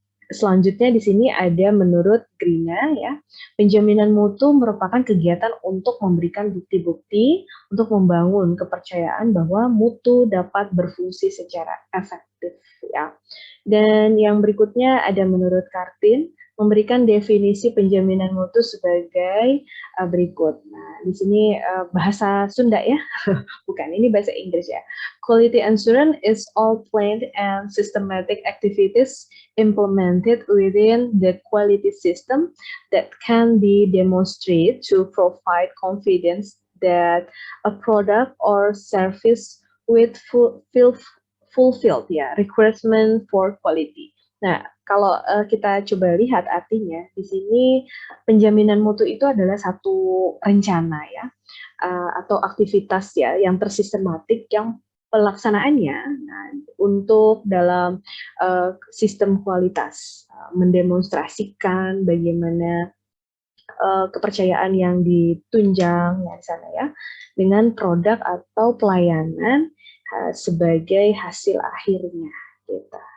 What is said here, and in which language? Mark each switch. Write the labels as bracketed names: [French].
[Indonesian] Selanjutnya di sini ada menurut Grina ya, penjaminan mutu merupakan kegiatan untuk memberikan bukti-bukti untuk membangun kepercayaan bahwa mutu dapat berfungsi secara efektif ya. Dan yang berikutnya ada menurut Kartin memberikan definisi penjaminan mutu sebagai berikut. Nah, di sini bahasa Sunda ya. Bukan, ini bahasa Inggris ya. [English] Quality assurance is all planned and systematic activities implemented within the quality system that can be demonstrated to provide confidence that a product or service with fulfilled ya requirement for quality. [Indonesian] Nah, kalau kita coba lihat artinya di sini penjaminan mutu itu adalah satu rencana ya atau aktivitas ya yang tersistematik yang pelaksanaannya untuk dalam sistem kualitas mendemonstrasikan bagaimana kepercayaan yang ditunjang ya di sana ya dengan produk atau pelayanan sebagai hasil akhirnya gitu.